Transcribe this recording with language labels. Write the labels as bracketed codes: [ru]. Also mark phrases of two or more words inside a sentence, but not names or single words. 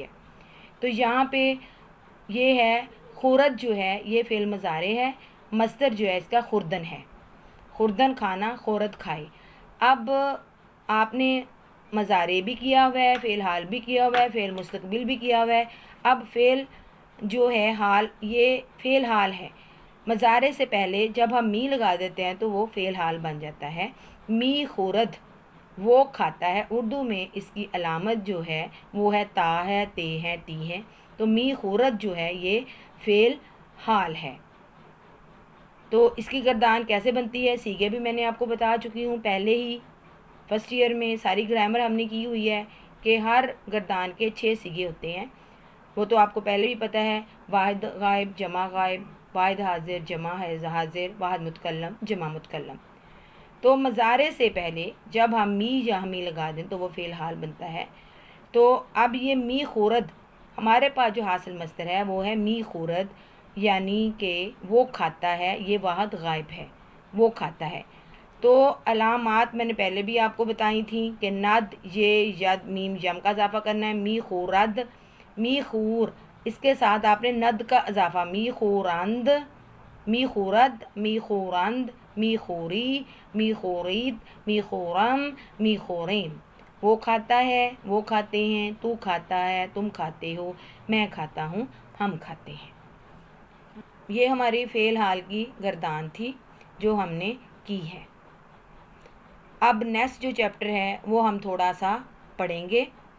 [ur] تو یہاں پہ یہ ہے خورت جو ہے یہ فعل مضارع ہے، مصدر جو ہے اس کا خوردن ہے، خوردن کھانا، خورت کھائی۔ اب آپ نے مضارع بھی کیا ہوا ہے، فعل حال بھی کیا ہوا ہے، فعل مستقبل بھی کیا ہوا ہے۔ اب فعل جو ہے حال، یہ فعل حال ہے۔ مضارع سے پہلے جب ہم می لگا دیتے ہیں تو وہ فعل حال بن جاتا ہے۔ [fa] می خورد [ur] وہ کھاتا ہے، اردو میں اس کی علامت جو ہے وہ ہے تا ہے، تے ہے، ٹی ہے۔ تو [fa] می خورد [ur] جو ہے یہ فعل حال ہے۔ تو اس کی گردان کیسے بنتی ہے، سیغے بھی میں نے آپ کو بتا چکی ہوں پہلے ہی، [en] first year [ur] میں ساری گرامر ہم نے کی ہوئی ہے کہ ہر گردان کے 6 سیغے ہوتے ہیں، وہ تو آپ کو پہلے بھی پتہ ہے، واحد غائب، جمع غائب، واحد حاضر، جمع حاضر، واحد متکلم، جمع متکلم۔ تو مضارع سے پہلے جب ہم می یا می لگا دیں تو وہ فعل حال بنتا ہے۔ تو اب یہ [fa] می خورد [ur] ہمارے پاس جو حاصل مصدر ہے وہ ہے [fa] می خورد، [ur] یعنی کہ وہ کھاتا ہے، یہ واحد غائب ہے، وہ کھاتا ہے۔ تو علامات میں نے پہلے بھی آپ کو بتائی تھیں کہ ند، یہ، ید، میم، یم کا اضافہ کرنا ہے، [fa] می خورد، می خور، [ur] اس کے ساتھ آپ نے ند کا اضافہ، [fa] می خورند، می خورد، می خورند، می خوری، می خورید، می خورم، می خوریم۔ [ur] وہ کھاتا ہے، وہ کھاتے ہیں، تو کھاتا ہے، تم کھاتے ہو، میں کھاتا ہوں، ہم کھاتے ہیں۔ یہ ہماری فعل حال کی گردان تھی جو ہم نے کی ہے۔ اب نیکسٹ جو چیپٹر ہے وہ ہم تھوڑا سا پڑھیں گے۔